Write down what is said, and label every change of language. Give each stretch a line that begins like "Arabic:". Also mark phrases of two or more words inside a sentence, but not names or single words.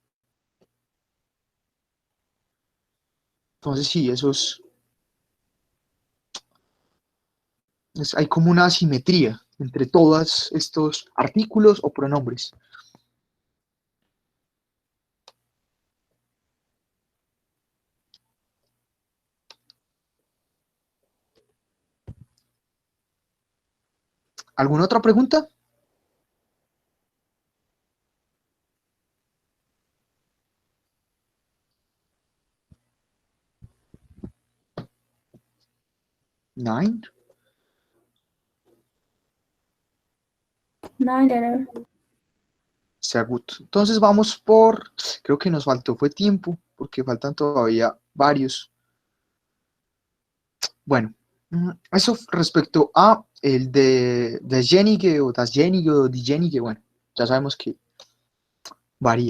Spanish: Entonces sí, hay como una asimetría entre todos estos artículos o pronombres. ¿Alguna otra pregunta?
German: Nine. Nein, leider. Sehr gut.
Spanish: Entonces creo que nos faltó fue tiempo, porque faltan todavía varios. Bueno, eso respecto a el de derjenige o dasjenige o dijenige, bueno, ya sabemos que varía.